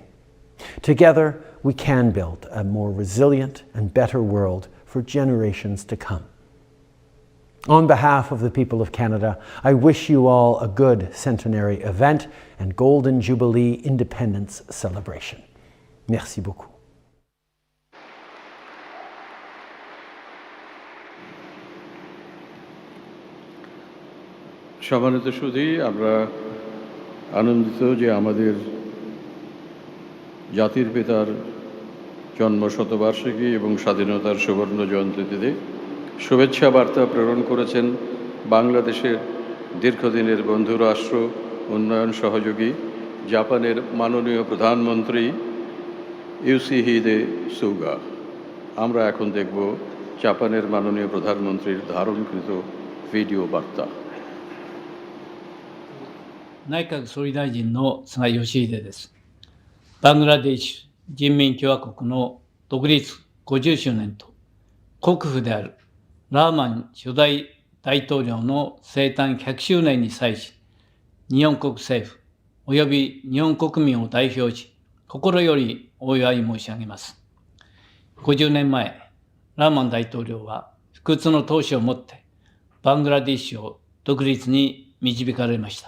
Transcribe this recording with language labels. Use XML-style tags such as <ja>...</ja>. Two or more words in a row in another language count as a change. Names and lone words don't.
<en>Together, we can build a more resilient and better world for generations to come. On behalf of the people of Canada, I wish you all a good centenary event and Golden Jubilee Independence celebration.</en> <fr>Merci beaucoup.</fr> <bn>সম্মানিত সুধী, আমরা আনন্দিত যে আমাদের জাতির পিতার জন্ম শতবার্ষিকী এবং স্বাধীনতার সুবর্ণ জয়ন্তীতে শুভেচ্ছা বার্তা প্রেরণ করেছেন বাংলাদেশের দীর্ঘদিনের বন্ধুরাষ্ট্র উন্নয়ন সহযোগী জাপানের মাননীয় প্রধানমন্ত্রী ইয়োশিহিদে সুগা। আমরা এখন দেখব জাপানের মাননীয় প্রধানমন্ত্রীর ধারণকৃত ভিডিও বার্তা।</bn> <ja>内閣総理大臣の菅義偉です。バングラデシュ人民共和国の独立50周年と国父であるラーマン初代大統領の生誕100周年に際し、日本国政府及び日本国民を代表し、心よりお祝い申し上げます。50年前、ラーマン大統領は不屈の闘志を持ってバングラデシュを独立に導かれました。</ja>